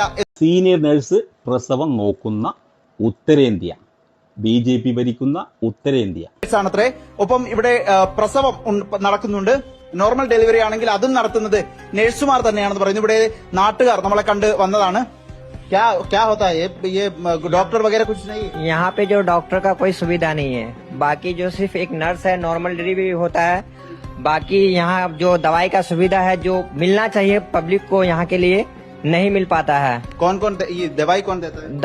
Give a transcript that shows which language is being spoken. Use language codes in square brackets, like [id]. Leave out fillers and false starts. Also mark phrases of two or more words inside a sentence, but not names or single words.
[en] senior nurse [ml] പ്രസവം നോക്കുന്ന ഉത്തരേന്ത്യ, BJP ഭരിക്കുന്ന ഉത്തരേന്ത്യ ആണത്രേ. ഒപ്പം ഇവിടെ പ്രസവം നടക്കുന്നുണ്ട്. [en] normal delivery [ml] ആണെങ്കിൽ അതും നടത്തുന്നത് നഴ്സുമാർ തന്നെയാണെന്ന് പറയുന്നു. ഇവിടെ നാട്ടുകാർ നമ്മളെ കണ്ട് വന്നതാണ്. [hi] क्या होता है ये डॉक्टर वगैरह कुछ नहीं? यहाँ पे जो डॉक्टर का कोई सुविधा नहीं है. बाकी जो सिर्फ एक नर्स है, [en] normal delivery [hi] होता है. बाकी यहाँ जो दवाई का सुविधा है जो मिलना चाहिए पब्लिक को, यहाँ के लिए नहीं मिल पाता है. कौन कौन ये दवाई कौन देता है?